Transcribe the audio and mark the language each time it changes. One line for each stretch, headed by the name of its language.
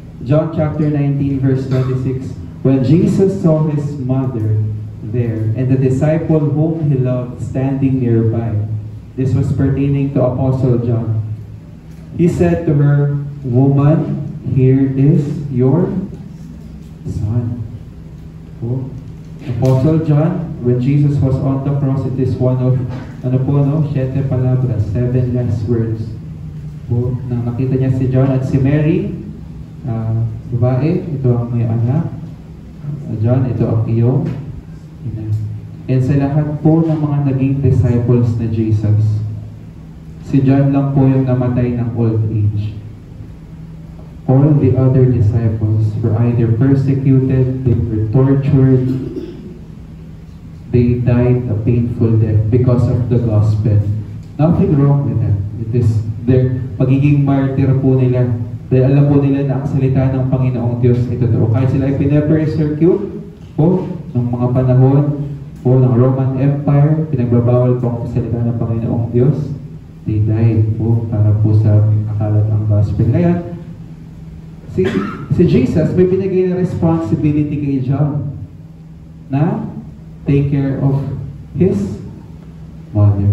English: John chapter 19 verse 26, when Jesus saw his mother there and the disciple whom he loved standing nearby, this was pertaining to Apostle John. He said to her, "Woman, here is your son." Oh. Apostle John, when Jesus was on the cross, it is one of, 7 palabras, 7 last words.
Filipino: Oh, nang nakita niya si John at si Mary, babae, ito ang may anak. John, ito ang iyong ina. And sa lahat po ng mga naging disciples na Jesus, si John lang po yung namatay ng old age.
English: All the other disciples were either persecuted, they were tortured, they died a painful death because of the gospel. Nothing wrong with that. It is their
Filipino: pagiging martyr po nila. Dahil alam po nila na ang salita ng Panginoong Diyos ay totoo. Kahit sila ay pinapersecute po ng mga panahon po ng Roman Empire, pinagbabawal po ang salita ng Panginoong Diyos,
English: they died
Filipino: po para po sa akalat ang gospel. Kaya, si Jesus may binigay na responsibility kay John na
English: take care of his mother.